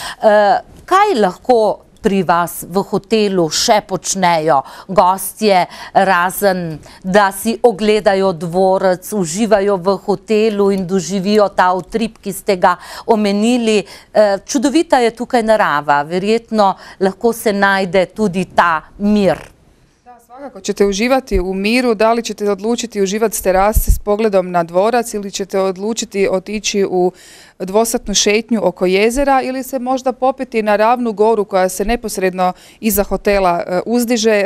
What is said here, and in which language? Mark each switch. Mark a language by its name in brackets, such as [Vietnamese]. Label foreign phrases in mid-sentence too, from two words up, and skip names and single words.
[Slovenian] Kaj lahko pri vas v hotelu še počnejo gostje, razen da si ogledajo dvorec, uživajo v hotelu in doživijo ta utrip, ki ste ga omenili? Čudovita je tukaj narava, verjetno lahko se najde tudi ta mir. [Croatian] Svakako ćete uživati u miru, da li ćete odlučiti uživati s terase s pogledom na dvorac ili ćete odlučiti otići u dvosatnu šetnju oko jezera ili se možda popeti na Ravnu goru koja se neposredno iza hotela uzdiže.